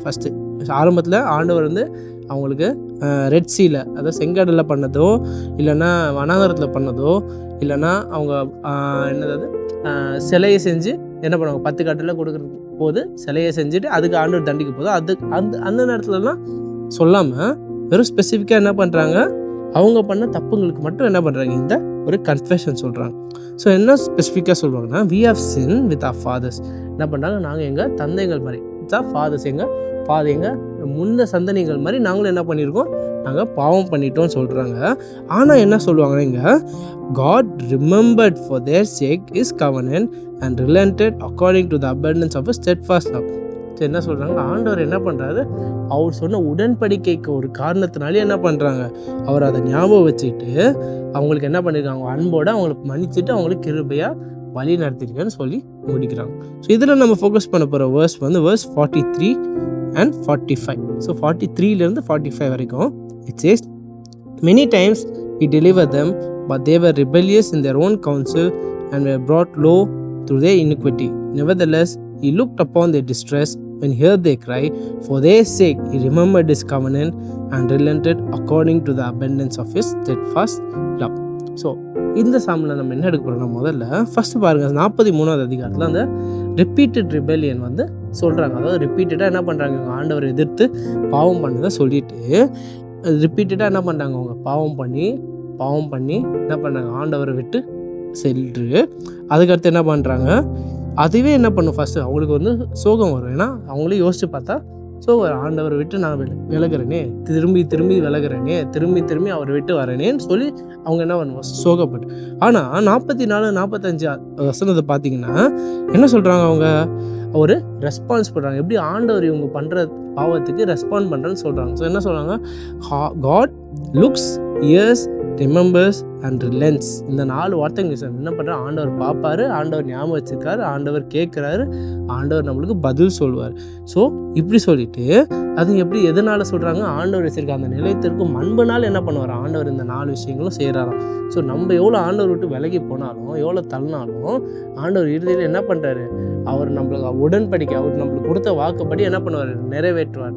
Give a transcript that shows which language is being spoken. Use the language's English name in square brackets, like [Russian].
[Tamil] First ஆரம்பத்தில் ஆண்டவர் வந்து அவங்களுக்கு ரெட் சீல, அதாவது செங்கடலில் பண்ணதோ, இல்லைன்னா வனாந்தரத்தில் பண்ணதோ, இல்லைன்னா அவங்க என்னது சிலையை செஞ்சு என்ன பண்ணுவாங்க, 10 கட்டில் கொடுக்குற போது சிலையை செஞ்சுட்டு அதுக்கு ஆண்டவர் தண்டிக்க போதும் அந்த நேரத்துலலாம் சொல்லாமல் வெறும் ஸ்பெசிஃபிக்காக என்ன பண்ணுறாங்க, அவங்க பண்ண தப்புங்களுக்கு மட்டும் என்ன பண்ணுறாங்க, இந்த ஒரு கன்ஃபெஷன் சொல்கிறாங்க. [English] so [Tamil] என்ன ஸ்பெசிஃபிக்காக சொல்கிறாங்கன்னா, [English] We have sin with our fathers. [Tamil] என்ன பண்ணுறாங்க, நாங்கள் எங்கள் தந்தைகள் மாதிரி, [English] it's our fathers, [Tamil] எங்கள் முன்ன சந்ததிகள் மாதிரி நாங்களும் என்ன பண்ணியிருக்கோம், நாங்கள் பாவம் பண்ணிட்டோம்னு சொல்கிறாங்க. ஆனால் என்ன சொல்லுவாங்கன்னா, இங்கே [English] God remembered for their sake his covenant and relented according to the abundance of his steadfast love. [Tamil] என்ன சொல்கிறாங்க, ஆண்டவர் என்ன பண்ணுறாரு, அவர் சொன்ன உடன்படிக்கைக்கு ஒரு காரணத்தினாலே என்ன பண்ணுறாங்க, அவர் அதை ஞாபகம் வச்சுக்கிட்டு அவங்களுக்கு என்ன பண்ணியிருக்காங்க, அன்போடு அவங்களுக்கு மன்னிச்சுட்டு அவங்களுக்கு கிருபையாக வழி நடத்திருக்கேன்னு சொல்லி முடிக்கிறாங்க. ஸோ இதில் நம்ம ஃபோக்கஸ் பண்ண போகிற வேர்ஸ் வந்து வேர்ஸ் 43 and 45. [English] so [Tamil] 43லேருந்து 45 வரைக்கும் [English] it says, many times he delivered them, but they were rebellious in their own counsel and were brought low through their iniquity. Nevertheless, he looked upon their distress when he heard their cry. For their sake he remembered his covenant and relented according to the abundance of his steadfast love. [Tamil] So இந்த சாமில் நம்ம என்ன எடுக்க போகிறோம்னா, முதல்ல first பாருங்கள், 43வது அதிகாரத்தில் அந்த repeated rebellion வந்து சொல்கிறாங்க. அதாவது ரிப்பீட்டடாக என்ன பண்ணுறாங்க, இவங்க ஆண்டவரை எதிர்த்து பாவம் பண்ணதை சொல்லிட்டு ரிப்பீட்டடாக என்ன பண்ணுறாங்க, அவங்க பாவம் பண்ணி என்ன பண்ணுறாங்க, ஆண்டவரை விட்டு சென்று அதுக்கடுத்து என்ன பண்ணுறாங்க, அதுவே என்ன பண்ணும், ஃபஸ்ட்டு அவங்களுக்கு வந்து சோகம் வரும். ஏன்னா அவங்களே யோசித்து பார்த்தா ஆண்டவரை விட்டு நான் விலகிறேனே, திரும்பி விலகிறேனே, திரும்பி அவரை விட்டு வரேனேன்னு சொல்லி அவங்க என்ன பண்ணுவோம், சோகப்பட்டு. ஆனால் 44, 45 வசனத்தை பார்த்தீங்கன்னா என்ன சொல்கிறாங்க, அவங்க ஒரு ரெஸ்பான்ஸ் பண்ணுறாங்க. எப்படி ஆண்டவர் இவங்க பண்ணுற பாவத்துக்கு ரெஸ்பாண்ட் பண்ணுறேன்னு சொல்கிறாங்க. [English] so [Tamil] என்ன சொல்கிறாங்க, [English] God looks, hears, remembers and relents. [Tamil] இந்த 4 வார்த்தைங்க என்ன பண்ணுறாரு, ஆண்டவர் பார்ப்பாரு, ஆண்டவர் ஞாபகம் வச்சுருக்காரு, ஆண்டவர் கேட்குறாரு, ஆண்டவர் நம்மளுக்கு பதில் சொல்லுவார். ஸோ இப்படி சொல்லிட்டு அது எப்படி எதனால் சொல்கிறாங்க, ஆண்டவர் வச்சுருக்க அந்த நிலையத்திற்கும் அன்புனால் என்ன பண்ணுவார், ஆண்டவர் இந்த 4 விஷயங்களும் செய்கிறாராம். ஸோ நம்ம எவ்வளோ ஆண்டவர் விட்டு விலகி போனாலும், எவ்வளோ தள்ளினாலும் ஆண்டவர் இறுதியில் என்ன பண்ணுறாரு, அவர் நம்மளுக்கு உடன்படிக்கை, அவர் நம்மளுக்கு கொடுத்த வாக்குப்படி என்ன பண்ணுவார், நிறைவேற்றுவார்.